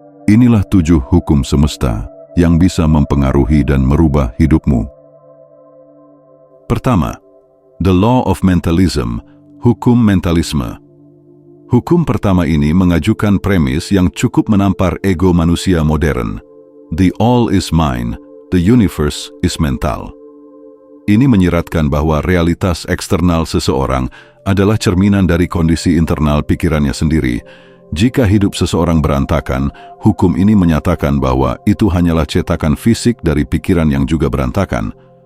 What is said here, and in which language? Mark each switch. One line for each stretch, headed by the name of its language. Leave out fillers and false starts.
Indonesian: Inilah 7 hukum semesta yang bisa mempengaruhi dan merubah hidupmu. Pertama, The Law of Mentalism, hukum mentalisme. Hukum pertama ini mengajukan premis yang cukup menampar ego manusia modern.
English: The all is mind, the universe is mental.
Indonesian: Ini menyiratkan bahwa realitas eksternal seseorang adalah cerminan dari kondisi internal pikirannya sendiri. Jika hidup seseorang berantakan, hukum ini menyatakan bahwa itu hanyalah cetakan fisik dari pikiran yang juga berantakan.